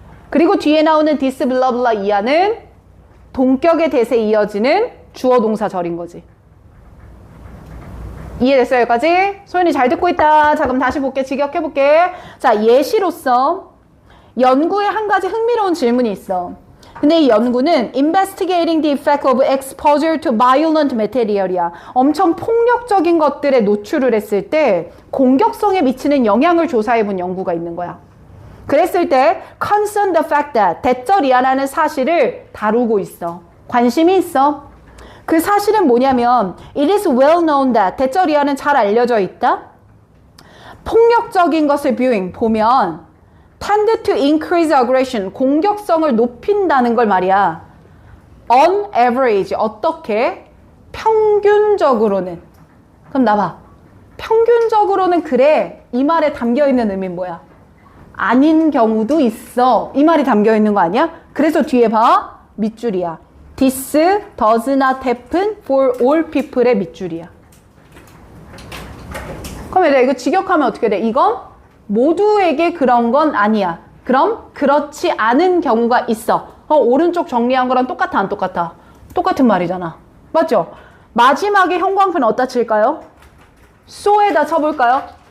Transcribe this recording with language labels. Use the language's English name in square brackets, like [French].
[Korean] 그리고 뒤에 나오는 this blah blah 이하는 동격의 대세 이어지는 주어 동사절인 거지. 이해됐어요? 여기까지? 소연이 잘 듣고 있다. 자, 그럼 다시 볼게. 직역해볼게. 자, 예시로서 연구에 한 가지 흥미로운 질문이 있어. 근데 이 연구는 [English] investigating the effect of exposure to violent material [Korean] 이야. 엄청 폭력적인 것들에 노출을 했을 때 공격성에 미치는 영향을 조사해본 연구가 있는 거야. 그랬을 때 [English] concern the fact that [Korean] 대절이하라는 사실을 다루고 있어. 관심이 있어. 그 사실은 뭐냐면 [English] it is well known that [Korean] 대절이하는 잘 알려져 있다. 폭력적인 것을 보면 [English] tend to increase aggression, [Korean] 공격성을 높인다는 걸 말이야. [English] On average, [Korean] 어떻게? 평균적으로는. 그럼 나봐. 평균적으로는 그래. 이 말에 담겨있는 의미는 뭐야? 아닌 경우도 있어. 이 말이 담겨있는 거 아니야? 그래서 뒤에 봐. 밑줄이야. [English] This does not happen for all people [Korean] 의 밑줄이야. 그럼 얘들아 이거 직역하면 어떻게 돼? 이건 모두에게 그런 건 아니야. 그럼 그렇지 않은 경우가 있어. 오른쪽 정리한 거랑 똑같아 안 똑같아? 똑같은 말이잖아. 맞죠? 마지막에 형광펜 어디다 칠까요? so에다 쳐볼까요?